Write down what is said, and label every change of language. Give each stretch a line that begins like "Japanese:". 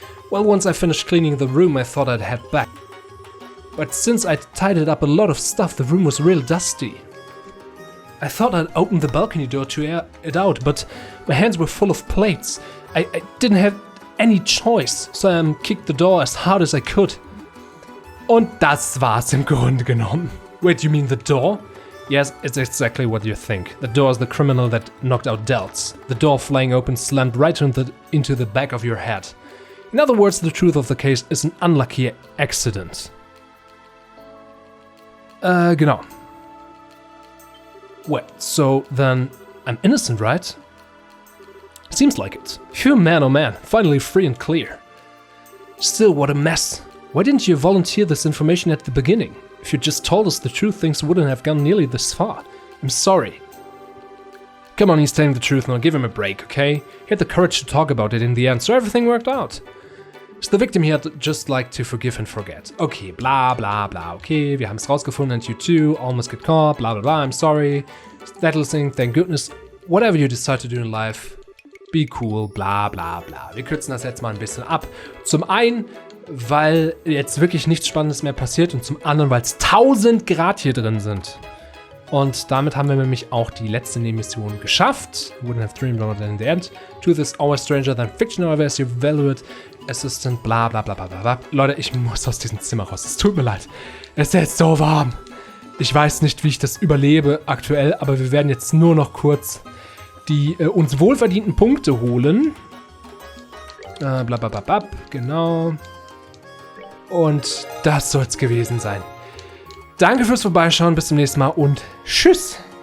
English: Well, once I finished cleaning the room, I thought I'd head back. But since I'd tidied up a lot of stuff, the room was real dusty. I thought I'd open the balcony door to air it out, but my hands were full of plates. I didn't have any choice, so I kicked the door as hard as I could.
German: Und das war's im Grunde genommen.
English: Wait, you mean the door? Yes, it's exactly what you think. The door is the criminal that knocked out Dells. The door flying open slammed right into the back of your head. In other words, the truth of the case is an unlucky accident.
German: Genau.
English: Wait, so then I'm innocent, right? Seems like it. Phew, man, oh man, finally free and clear. Still, what a mess. Why didn't you volunteer this information at the beginning? If you just told us the truth, things wouldn't have gone nearly this far. I'm sorry. Come on, he's telling the truth now, give him a break, okay? He had the courage to talk about it in the end, so everything worked out. So the victim here just like to forgive and forget. Okay, blah blah blah, okay,
German: wir haben es rausgefunden
English: and you too, almost get caught, blah blah blah, I'm sorry. That'll sing, thank goodness. Whatever you decide to do in life, be cool, bla bla bla.
German: Wir kürzen das jetzt mal ein bisschen ab. Zum einen, weil jetzt wirklich nichts Spannendes mehr passiert und zum anderen, weil es 1000 Grad hier drin sind. Und damit haben wir nämlich auch die letzte Nebenmission geschafft.
English: Wouldn't have dreamed about it in the end. Truth is always stranger than fiction, however, as your valued assistant, bla bla bla bla bla.
German: Leute, ich muss aus diesem Zimmer raus. Es tut mir leid. Es ist jetzt so warm. Ich weiß nicht, wie ich das überlebe aktuell, aber wir werden jetzt nur noch kurz die uns wohlverdienten Punkte holen. Blablabla, genau. Und das soll es gewesen sein. Danke fürs Vorbeischauen, bis zum nächsten Mal und tschüss!